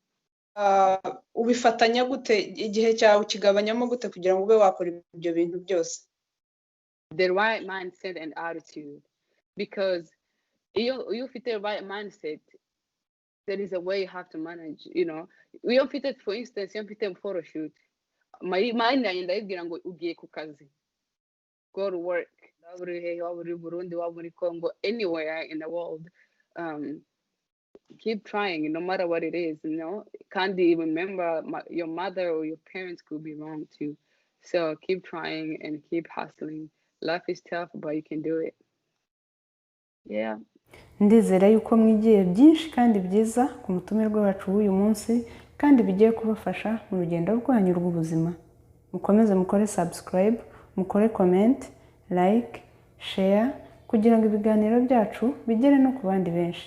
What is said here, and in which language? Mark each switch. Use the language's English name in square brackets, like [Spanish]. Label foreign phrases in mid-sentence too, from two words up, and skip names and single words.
[Kinyarwanda] Ubifatanya gute, igihe cyawe ukigabanyamo gute kugira ngo ube wakora ibyo bintu byose? [English] The right mindset and attitude, because you fit the right mindset, there is a way you have to manage, you know. We don't fit it, for instance, you fit a photo shoot. My mind [Kinyarwanda] ndayibwira ngo ugiye ku kazi, [English] go to work, [Kinyarwanda] waburi Burundi, waburi Congo, [English] anywhere in the world. Keep trying no matter what it is, you know. [Kinyarwanda] Kandi, [English] remember, your mother or your parents could be wrong too. So keep trying and keep hustling. Life is tough, but you can do it. Yeah. [Kinyarwanda] Ndizera yuko mwigiye byinshi kandi byiza ku mutumirwa wacu w'uyu munsi, kandi bigiye kubafasha mu rugendo rwanyu rw'ubuzima. Mukomeze mukore subscribe, mukore [English] comment, like, share, [Kinyarwanda] kugira ngo ibiganiro byacu bigere no ku bandi benshi.